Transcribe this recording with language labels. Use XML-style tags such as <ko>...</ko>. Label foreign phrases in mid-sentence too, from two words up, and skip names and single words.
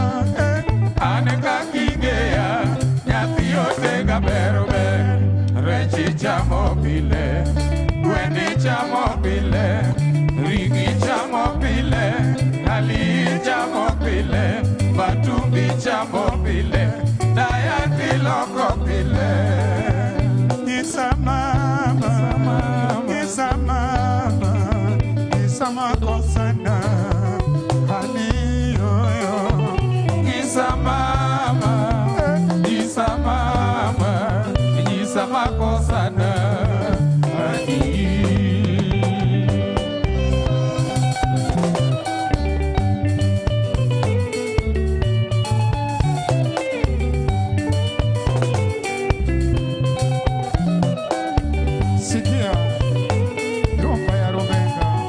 <luo>Ane kakingea, nyathi otega berbe, rechi chamo pile, gwendi chamo pile, ringi chamo pile, ali chamo pile, matumbi chamo pile, daya kiloko pile. Isa mama, isa mama, isa makosana, hani yoyo. Isa mama, isa makosana, ani.</luo> <sw>Sikia, rumba ya Rubenga.</sw>